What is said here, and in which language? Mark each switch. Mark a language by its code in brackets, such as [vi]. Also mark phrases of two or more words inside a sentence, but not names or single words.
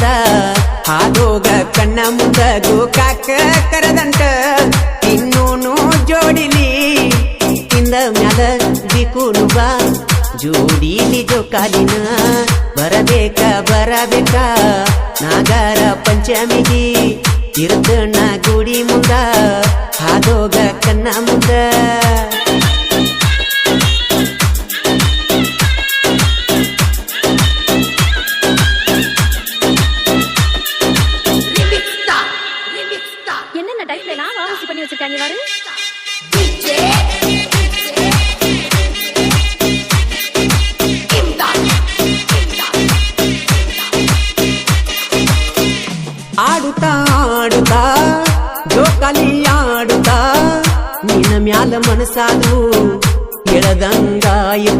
[kn] ಹಾದೋಗ ಕಣ್ಣ ಮುಂದ ಗೋಕಾಕ ಕರದಂಟ ಇನ್ನೂನು ಜೋಡಿಲಿ ಇಂದ ಮ್ಯಾಲ ದಿಕ್ಕುನು ಬಾ ಜೋಡಿಲಿ ಜೋಕಾಲಿನ ಬರಬೇಕ ಬರಬೇಕ ನಾಗರ ಪಂಚಮಿಗಿ ಇರ್ತನ ಗುಡಿ ಮುಂದ ಹಾದೋಗ ಕಣ್ಣ ಮುಂದ [ta] என்னென்ன டைப்ல எல்லாம் வாசி பண்ணி வச்சிருக்காங்க பாரு [kn] ಆಡುತ್ತಾ ಆಡುತ್ತಾ ಜೋಕಾಲಿ ಆಡುತ್ತಾ ನಿನ್ನ ಮ್ಯಾಲ ಮನಸಾದು ಎಳದಂಗಾಯುತ್ತ